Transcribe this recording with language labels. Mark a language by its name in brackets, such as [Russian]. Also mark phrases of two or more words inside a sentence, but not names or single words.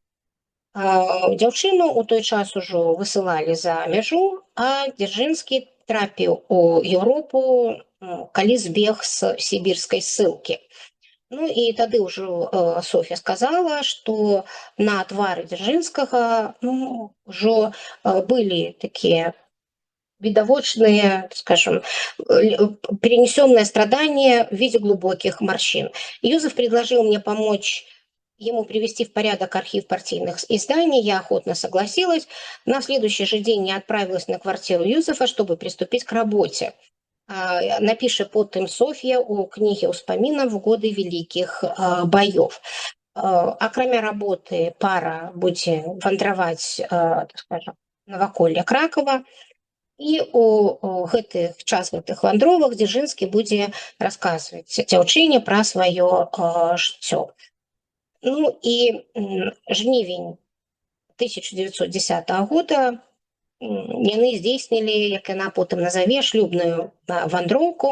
[Belarusian] Дзяўчыну ў той час ужо высылалі за мяжу, а Дзяржынскі трапіў у Еўропу, калі збег з сібірскай ссылкі. І тады ўжо Софья сказала, што на твары Дзяржынскага ўжо былі такія [Russian] видовочные, скажем, перенесенное страдание в виде глубоких морщин. Юзеф предложил мне помочь ему привести в порядок архив партийных изданий. Я охотно согласилась. На следующий же день я отправилась на квартиру Юзефа, чтобы приступить к работе. [Belarusian] Напише потым Софья у книге успамінаў в годы великих боев. Акрамя работы пара будзе вандраваць, так скажем, наваколле Кракова. І у час гэтых вандровак Дзяржынскі будзе расказваць дзяўчыне пра сваё жыццё. І жнівень 1910 года яны здзейснілі, як яна потым назаве, шлюбную вандроўку.